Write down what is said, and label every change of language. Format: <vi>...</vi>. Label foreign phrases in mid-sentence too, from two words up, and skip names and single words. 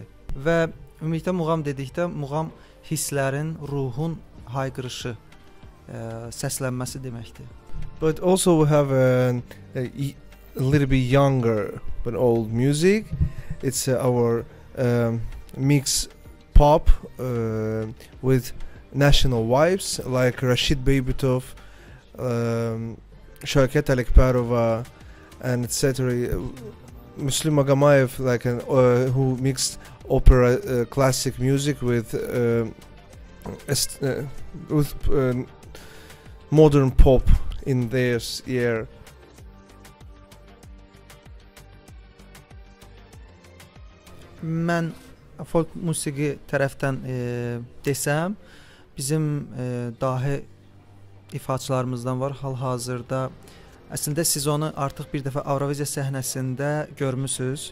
<az>Və ümumilikdə muğam dedikdə muğam hisslərin, ruhun hayqırışı, səslənməsi deməkdir.</az> <en>But also we have a little bit younger but old music. It's our mix pop with national vibes like Rashid Beybitov, Şevket Alekperova, and etc. Muslim Magamayev, like who mixed opera classic music with modern pop in their year.</en> <az>Mən folk musiqi tərəfdən desəm, bizim dahi ifaçılarımızdan var hal-hazırda. Əslində siz onu artıq bir dəfə Euroviziya səhnəsində görmüsünüz.</az>